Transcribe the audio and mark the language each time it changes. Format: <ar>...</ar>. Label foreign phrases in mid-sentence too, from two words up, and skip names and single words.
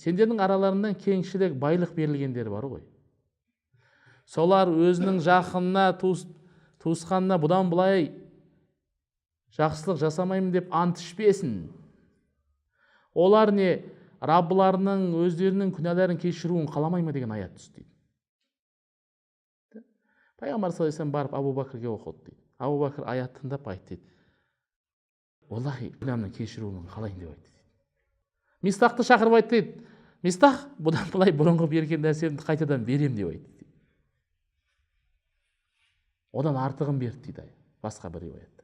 <kk>Сендердің араларынан кеңшілік, байлық берілгендері бар ғой. Солар өзінің жақынына, туысқанына бұдан былай жақсылық жасамаймын деп ант ішпесін. Олар не, Раббыларының өздерінің күнәларын кешіруін қаламай ма деген аят түсті дейді. Пайғамбар</kk> <ar>صلى الله عليه وسلم</ar> <kk>барып Абу Бакрге оқыды дейді. Абу Бакр аят тыңдап айтты дейді: Аллахи, күнәмнің кешіруін қалайын деп айтты дейді. Мистахты шақырып айтты дейді: Мистах, бұдан былай бұрынғы берген нәрсемді қайтадан берем деп айтты дейді. Одан артығын берді дейді, басқа бір риуаятта.</kk>